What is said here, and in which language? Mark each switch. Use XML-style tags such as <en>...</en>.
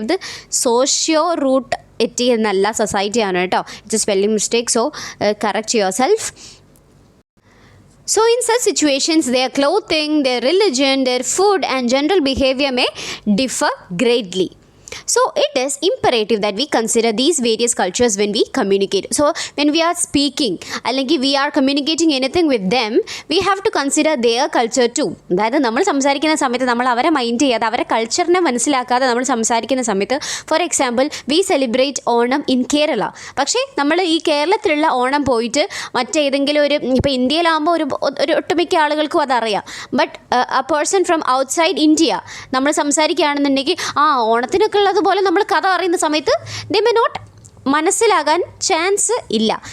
<ml>ഇത് socio root എറ്റി എന്നല്ല, സൊസൈറ്റിയാണ് കേട്ടോ.</ml> <en>It's a spelling mistake, so correct yourself. So in such situations, their clothing, their religion, their food and general behavior may differ greatly. So it is imperative that we consider these various cultures when we communicate. So when we are speaking അല്ലെങ്കിൽ we are communicating anything with them, we have to consider their culture too.</en> <ml>അതായത് നമ്മൾ സംസാരിക്കുന്ന സമയത്ത് നമ്മൾ അവരെ mind ചെയ്യാതെ അവരെ കൾച്ചറിനെ മനസ്സിലാക്കാതെ നമ്മൾ സംസാരിക്കുന്ന സമയത്ത്,</ml> <en>For example we celebrate Onam in Kerala.</en> <ml>പക്ഷേ നമ്മൾ ഈ കേരളത്തിലുള്ള ഓണം പോയിട്ട് മറ്റേതെങ്കിലും ഒരു, ഇപ്പോൾ ഇന്ത്യയിലാകുമ്പോൾ ഒരു ഒട്ടുമിക്ക ആളുകൾക്കും അതറിയാം.</ml> <en>but a person from outside India</en> <ml>നമ്മൾ സംസാരിക്കുകയാണെന്നുണ്ടെങ്കിൽ ഓണത്തിനൊക്കെ ഉള്ളതുപോലെ നമ്മൾ കഥ അറിയുന്ന സമയത്ത്</ml> <en>they may not</en> <ml>മനസ്സിലാകാൻ ചാൻസ് ഇല്ല.</ml>